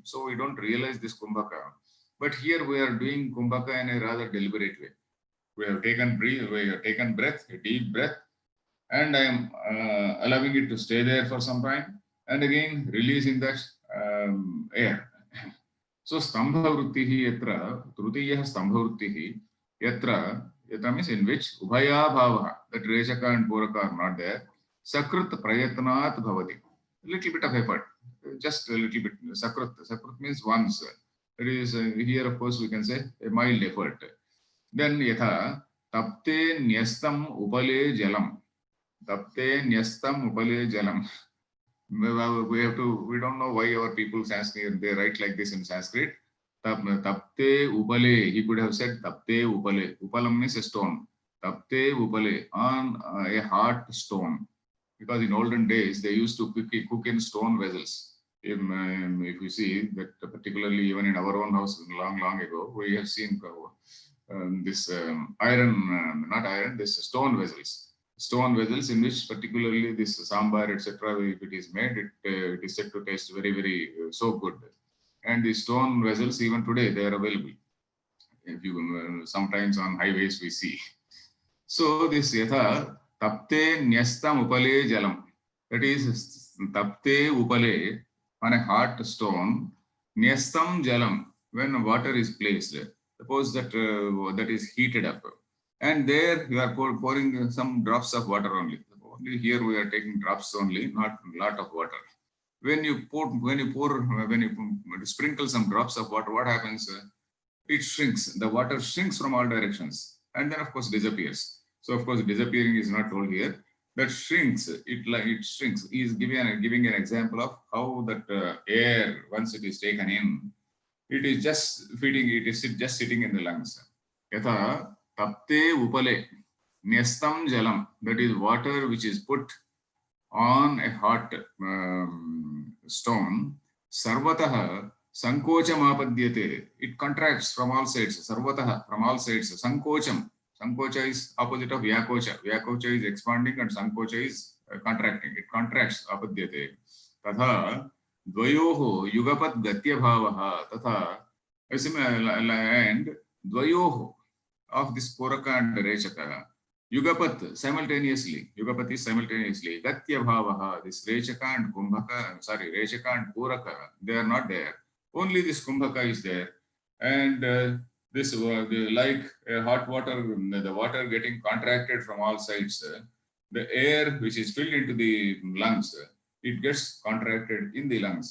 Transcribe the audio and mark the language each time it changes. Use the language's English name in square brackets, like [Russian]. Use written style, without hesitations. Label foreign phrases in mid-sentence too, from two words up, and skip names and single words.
[English] So we don't realize this kumbhaka. But here we are doing kumbhaka in a rather deliberate way. We have taken breath, a deep breath, and I am allowing it to stay there for some time, and again releasing that air. [Sanskrit] So stambha vrittihi yatra, trutiyaha stambha vrittihi yatra [English] means in which [Sanskrit] ubhaya bhavaha, [English] that Rechaka and Puraka are not there. [Sanskrit] Sakrit prayatnat bhavati. [English] A little bit of effort, just a little bit. Sakrit means once. It is here, of course, we can say a mild effort. [Sanskrit] Then yatha tapte nyastam upale jalam. Tapte nyastam upale jalam. [English] We don't know why our people Sanskrit, they write like this in Sanskrit. [Sanskrit] Tapte upale, [English] he could have said [Sanskrit] tapte upale. [English] Upalam means a stone. [Sanskrit] Tapte upale, [English] on a hot stone. Because in olden days, they used to cook in stone vessels. If you see that, particularly even in our own house long ago, we have seen this this stone vessels in which particularly this sambar, etc., if it is made, it is said to taste very, very so good. And the stone vessels, even today, they are available. If you sometimes on highways we see. [Sanskrit] So this yatha tapte nyastam upale jalam. [English] That is [Sanskrit] tapte upale, [English] on a hot stone, [Sanskrit] nyastam jalam, [English] when water is placed. Suppose that that is heated up, and there you are pouring some drops of water only. Only here we are taking drops only, not a lot of water. When you sprinkle some drops of water, what happens? It shrinks. The water shrinks from all directions, and then of course disappears. So of course disappearing is not told here. That shrinks. It shrinks. He is giving an example of how that air, once it is taken in, it is just feeding. It is just sitting in the lungs. [Sanskrit] Yatha tapte upale nyastam jalam. [English] That is water which is put on a hot stone. [Sanskrit] Sarvataha sankocham apadyate. [English] It contracts from all sides. Sarvataha, from all sides. Sankocham. Sankocha is opposite of Vyakocha. Vyakocha is expanding and Sankocha is contracting. It contracts [Sanskrit] apadyate. तथा द्वयोः युगपत् गत्यभावः तथा [English] and द्वयोः of this Puraka and Rechaka Yugapat simultaneously, Yugapat is simultaneously, [Sanskrit] Gatya Bhavaha, [English] this Rechaka and Kumbhaka, sorry, Rechaka and Puraka, they are not there. Only this Kumbhaka is there. And this, like hot water, the water getting contracted from all sides, the air which is filled into the lungs, it gets contracted in the lungs.